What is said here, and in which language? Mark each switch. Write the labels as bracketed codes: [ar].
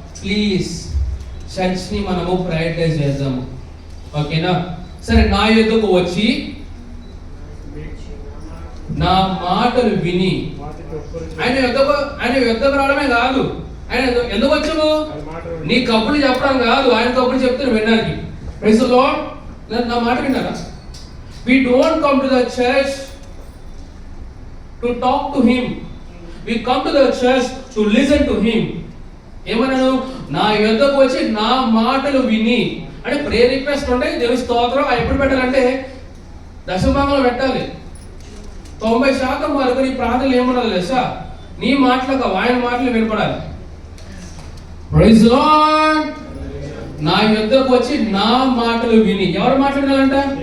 [te] Please church ని మనము prioritise చేద్దాము, ఓకేనా? సరే, నా యొద్దకు వచ్చి నా మాటలు విని ఆయన యొద్దకు రావడమే కాదు, ఆయన ఎందుకు వచ్చాము? నీ కబుర్లు చెప్పడం కాదు, ఆయన కబుర్లు చెప్తే వినడానికి. [en] Praise the Lord. [te] నా మాట విన్నారా? [en] We don't come to the church to talk to him. We come to the church to listen to him. [te] ఏమన్నాను? నా యొద్దకు వచ్చి నా మాటలు విని. అంటే ప్రేయర్ రిక్వెస్ట్ ఉంటే దేవుని స్తోత్రం ఎప్పుడు పెట్టాలంటే దశభాగంలో పెట్టాలి. 90% వరకు నీ ప్రార్థనలు ఏమనాలి తెలుసా? నీ మాటలకు ఆయన మాటలు వినపడాలి. [en] Praise the Lord. [te] నా యొద్దకు వచ్చి నా మాటలు విని. ఎవరు మాట్లాడాలంట?